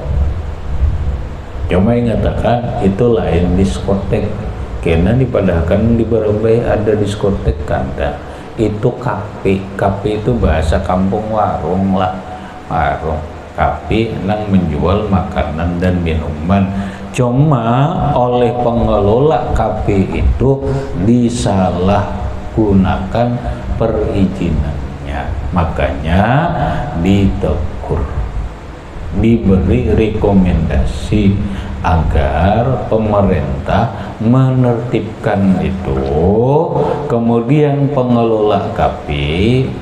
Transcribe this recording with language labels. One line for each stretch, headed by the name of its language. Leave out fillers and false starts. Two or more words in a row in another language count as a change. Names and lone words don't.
Banjar: Cuma ingatakan itu lain diskotek. Karena dipadahkan di Barambai ada diskotek kada. Itu kafe itu bahasa kampung warung lah, warung kafe nang menjual makanan dan minuman.
Indonesian: Cuma oleh pengelola kafe itu disalahgunakan perizinannya, makanya ditegur, diberi rekomendasi agar pemerintah menertibkan itu, kemudian pengelola kafe